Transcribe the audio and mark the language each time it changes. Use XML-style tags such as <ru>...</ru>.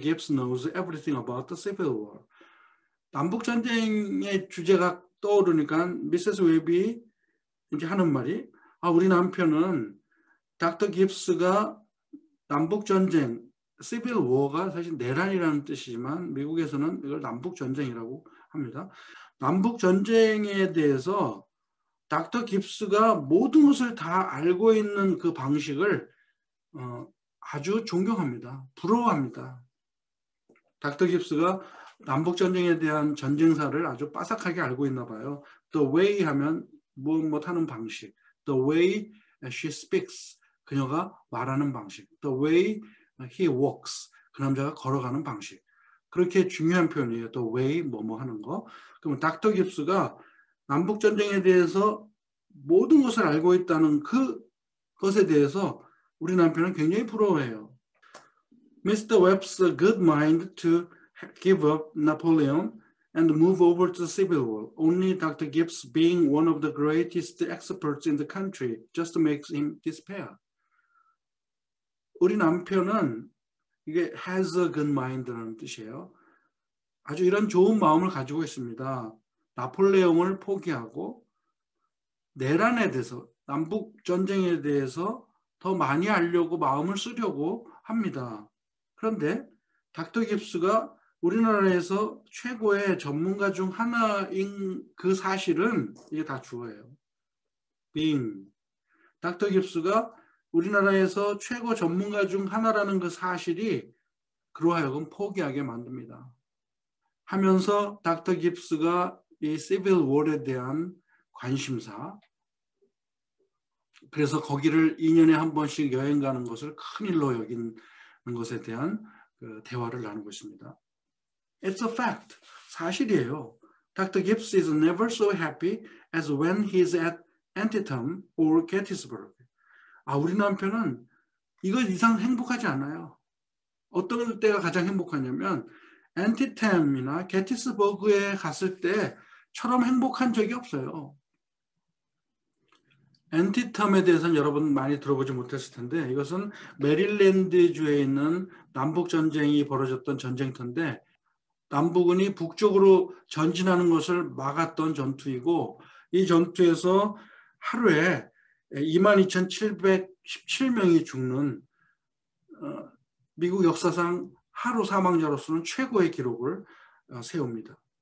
<en>Gibbs knows everything about the Civil War.</en> <ko>남북 전쟁의 주제가 떠오르니까 미세스 웹이 이제 하는 말이 우리 남편은 닥터 깁스가 남북 전쟁, 시빌 워가 사실 내란이라는 뜻이지만 미국에서는 이걸 남북 전쟁이라고 합니다. 남북 전쟁에 대해서 닥터 깁스가 모든 것을 다 알고 있는 그 방식을 아주 존경합니다. 부러워합니다. 닥터 깁스가 남북 전쟁에 대한 전쟁사를 아주 빠삭하게 알고 있나 봐요.</ko> <en>The way</en> <ko>하면 무엇 하는 방식.</ko> <en>The way she speaks.</en> <ko>그녀가 말하는 방식.</ko> <en>The way he walks.</en> <ko>그 남자가 걸어가는 방식. 그렇게 중요한 표현이에요.</ko> <en>The way</en> <ko>뭐뭐 하는 거. 그러면 닥터 깁스가 남북 전쟁에 대해서 모든 것을 알고 있다는 그것에 대해서 우리 남편은 굉장히 부러워해요.</ko> <en>Mr. Webb's good mind to give up Napoleon and move over to the Civil War. Only Dr. Gibbs, being one of the greatest experts in the country, just makes him despair.</en> <ko>우리 남편은 이게</ko> <en>has a good mind</en> <ko>라는 뜻이에요. 아주 이런 좋은 마음을 가지고 있습니다. 나폴레옹을 포기하고 내란에 대해서, 남북 전쟁에 대해서 더 많이 알려고 마음을 쓰려고 합니다. 그런데 닥터 깁스가 우리나라에서 최고의 전문가 중 하나인 그 사실은 이게 다 주어예요.</ko> <en>being.</en> <ko>닥터 깁스가 우리나라에서 최고 전문가 중 하나라는 그 사실이 그로 하여금 포기하게 만듭니다. 하면서 닥터 깁스가 이 시빌 월에 대한 관심사, 그래서 거기를 2년에 한 번씩 여행 가는 것을 큰일로 여기는 것에 대한 그 대화를 나누고 있습니다.</ko> <en>It's a fact.</en> <ko>사실이에요.</ko> <en>Dr. Gibbs is never so happy as when he's at Antietam or Gettysburg.</en> <ko>우리 남편은 이거 이상 행복하지 않아요. 어떤 때가 가장 행복하냐면 엔티템이나 게티스버그에 갔을 때처럼 행복한 적이 없어요. 엔티텀에 대해서는 여러분 많이 들어보지 못했을 텐데 이것은 메릴랜드주에 있는 남북전쟁이 벌어졌던 전쟁터인데 남북은이 북쪽으로 전진하는 것을 막았던 전투이고 이 전투에서 하루에 22,717명이 죽는 미국 역사상 하루 사망자로서는 최고의 기록을 세웁니다.</ko>